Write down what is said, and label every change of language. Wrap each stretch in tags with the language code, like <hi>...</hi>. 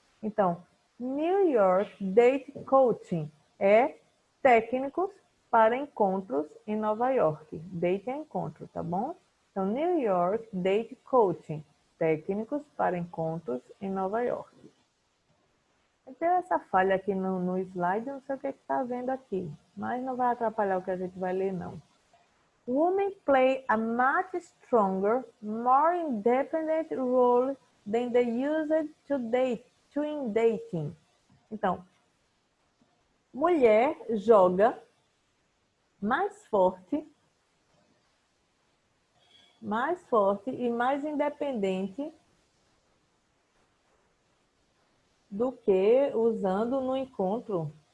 <pt>Então, New York Date Coaching é técnicos para encontros em Nova York. Date é encontro, tá bom? Então, New York Date Coaching, técnicos para encontros em Nova York. Tem essa falha aqui no slide, não sei o que está vendo aqui, mas não vai atrapalhar o que a gente vai ler, não.</pt> <en>Women play a much stronger, more independent role than they used to in dating.</en> <pt>Então, mulher joga mais forte e mais independente do que usando no encontro.</pt>